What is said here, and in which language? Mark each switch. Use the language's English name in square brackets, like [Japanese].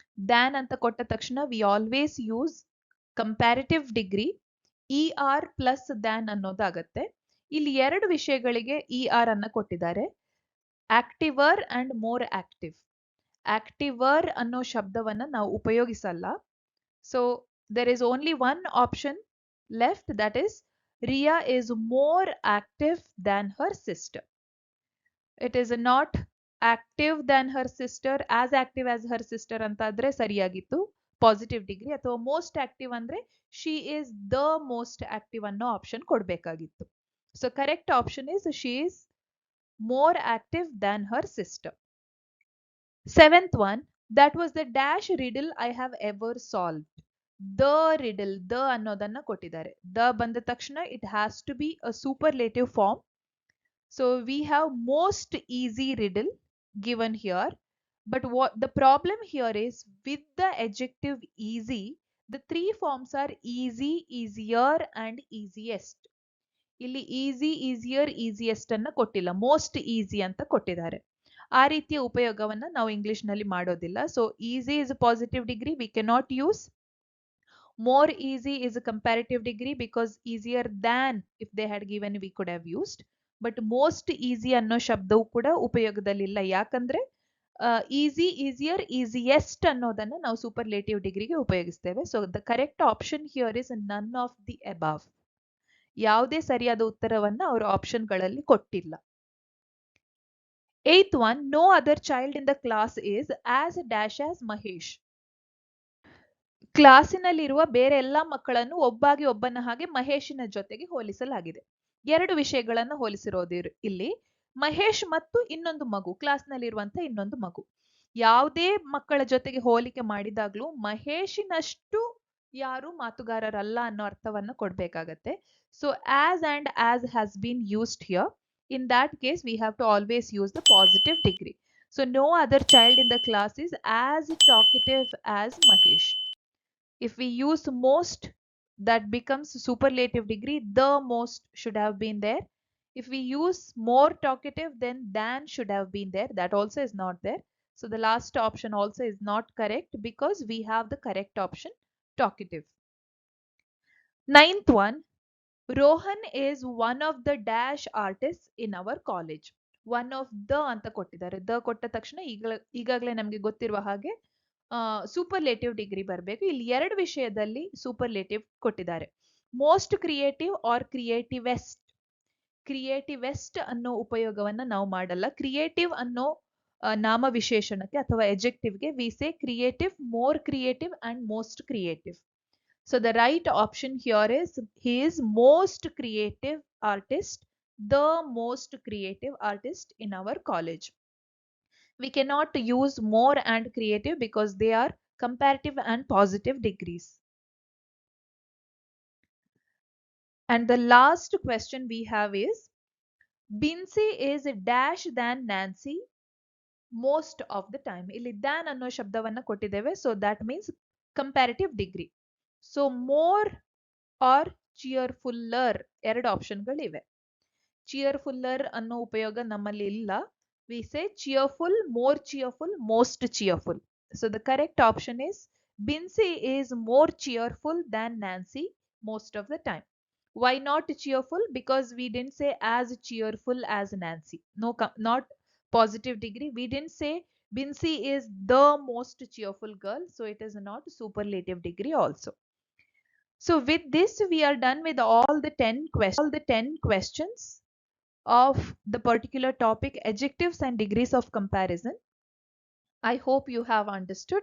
[Kannada] Than ಅಂತ ಕೊಟ್ಟ ತಕ್ಷಣ [English] we always use comparative degree [Kannada] E R plus than ಅನ್ನೋದಾಗತ್ತೆ. ಇಲ್ಲಿ ಎರಡು ವಿಷಯಗಳಿಗೆ ಇ ಆರ್ ಅನ್ನ ಕೊಟ್ಟಿದ್ದಾರೆ, ಆಕ್ಟಿವರ್ ಅಂಡ್ ಮೋರ್ ಆಕ್ಟಿವ್. ಆಕ್ಟಿವರ್ ಅನ್ನೋ ಶಬ್ದವನ್ನ ನಾವು ಉಪಯೋಗಿಸಲ್ಲ. [English] So there is only one option left, that is Riya is more active than her sister. It is not active than her sister, as active as her sister [Kannada] ಅಂತಂದ್ರೆ ಸರಿಯಾಗಿತ್ತು positive degree. ಅಥವಾ most active ಅಂದ್ರೆ [English] she is the most active [Kannada] ಅನ್ನೋ option ಕೊಡ್ಬೇಕಾಗಿತ್ತು. [English] So correct option is she is more active than her sister. Seventh one, that was the dash riddle I have ever solved. The riddle, the [Kannada] ಅನ್ನೋದನ್ನ ಕೊಟ್ಟಿದ್ದಾರೆ. [English] The [Kannada] ಬಂದ ತಕ್ಷಣ [English] it has to be a superlative form. So we have most easy riddle given here. But what the problem here is, with the adjective easy, the three forms are easy, easier and easiest. [Kannada] ಇಲ್ಲಿ easy, easier, easiest ಅನ್ನ ಕೊಟ್ಟಿಲ್ಲ, most easy ಅಂತ ಕೊಟ್ಟಿದ್ದಾರೆ. ಆ ರೀತಿಯ ಉಪಯೋಗವನ್ನ ನಾವು English ನಲ್ಲಿ ಮಾಡೋದಿಲ್ಲ. [English] So easy is a positive degree, we cannot use. More easy is a comparative degree because easier than if they had given we could have used. [Kannada] But most easy ಅನ್ನೋ ಶಬ್ದವು ಕೂಡ ಉಪಯೋಗದಲ್ಲಿಲ್ಲ. ಯಾಕಂದ್ರೆ ಈಸಿ, ಈಸಿಯರ್, ಈಸಿಯೆಸ್ಟ್ ಅನ್ನೋದನ್ನ ನಾವು superlative ಡಿಗ್ರಿಗೆ ಉಪಯೋಗಿಸ್ತೇವೆ. [English] So the correct option here is none of the above. [Kannada] ಯಾವುದೇ ಸರಿಯಾದ ಉತ್ತರವನ್ನ ಅವರು ಆಪ್ಷನ್ಗಳಲ್ಲಿ ಕೊಟ್ಟಿಲ್ಲ. [English] Eighth one, no other child in the class is as dash as Mahesh. [Kannada] ಕ್ಲಾಸಿನಲ್ಲಿರುವ ಬೇರೆ ಎಲ್ಲಾ ಮಕ್ಕಳನ್ನು ಒಬ್ಬಾಗಿ ಒಬ್ಬನ ಹಾಗೆ ಮಹೇಶಿನ ಜೊತೆಗೆ ಹೋಲಿಸಲಾಗಿದೆ. ಎರಡು ವಿಷಯಗಳನ್ನ ಹೋಲಿಸಿರೋದು ಇಲ್ಲಿ, ಮಹೇಶ್ ಮತ್ತು ಇನ್ನೊಂದು ಮಗು, ಕ್ಲಾಸ್ನಲ್ಲಿರುವಂತ ಇನ್ನೊಂದು ಮಗು. ಯಾವುದೇ ಮಕ್ಕಳ ಜೊತೆಗೆ ಹೋಲಿಕೆ ಮಾಡಿದಾಗ್ಲೂ ಮಹೇಶಿನಷ್ಟು ಯಾರು ಮಾತುಗಾರರಲ್ಲ ಅನ್ನೋ ಅರ್ಥವನ್ನ ಕೊಡ್ಬೇಕಾಗತ್ತೆ. [English] So as and as has been used here. In that case, we have to always use the positive degree. So no other child in the class is as talkative as Mahesh. If we use most, that becomes superlative degree. The most should have been there. If we use more talkative, then than should have been there. That also is not there. So the last option also is not correct because we have the correct option, talkative. Ninth one, Rohan is one of the dash artists in our college. [Kannada] One of the ಅಂತ ಕೊಟ್ಟಿದ್ದಾರೆ. The ಕೊಟ್ಟ ತಕ್ಷಣ ಈಗಾಗಲೇ ನಮ್ಗೆ ಗೊತ್ತಿರುವ ಹಾಗೆ superlative degree ಬರಬೇಕು. ಇಲ್ಲಿ ಎರಡು ವಿಷಯದಲ್ಲಿ ಸೂಪರ್ಲೇಟಿವ್ ಕೊಟ್ಟಿದ್ದಾರೆ, ಮೋಸ್ಟ್ ಕ್ರಿಯೇಟಿವ್ ಆರ್ ಕ್ರಿಯೇಟಿವೆಸ್ಟ್. ಕ್ರಿಯೇಟಿವೆಸ್ಟ್ ಅನ್ನೋ ಉಪಯೋಗವನ್ನ ನಾವು ಮಾಡಲ್ಲ. ಕ್ರಿಯೇಟಿವ್ ಅನ್ನೋ ನಾಮ ವಿಶೇಷಣಕ್ಕೆ ಅಥವಾ ಎಜೆಕ್ಟಿವ್ಗೆ [English] We say creative, more creative and most creative. So the right option here is he is most creative artist, the most creative artist in our college. We cannot use more and creative because they are comparative and positive degrees. And the last question we have is, Binsi is dash than Nancy most of the time. [Kannada] Illi than ಅನ್ನೋ ಶಬ್ದವನ್ನ ಕೊಟ್ಟಿದ್ದೇವೆ. [English] So that means comparative degree. [Kannada] So more or ಚಿಯರ್ಫುಲ್ಲರ್ ಎರಡು ಆಪ್ಷನ್ಗಳಿವೆ. ಚಿಯರ್ಫುಲ್ಲರ್ ಅನ್ನೋ ಉಪಯೋಗ ನಮ್ಮಲ್ಲಿ ಇಲ್ಲ. [English] We say cheerful, more cheerful, most cheerful. So the correct option is Binsi is more cheerful than Nancy most of the time. Why not cheerful? Because we didn't say as cheerful as Nancy. No, not positive degree. We didn't say Binsi is the most cheerful girl. So it is not superlative degree also. So with this, we are done with all the 10 questions of the particular topic, adjectives and degrees of comparison. I hope you have understood.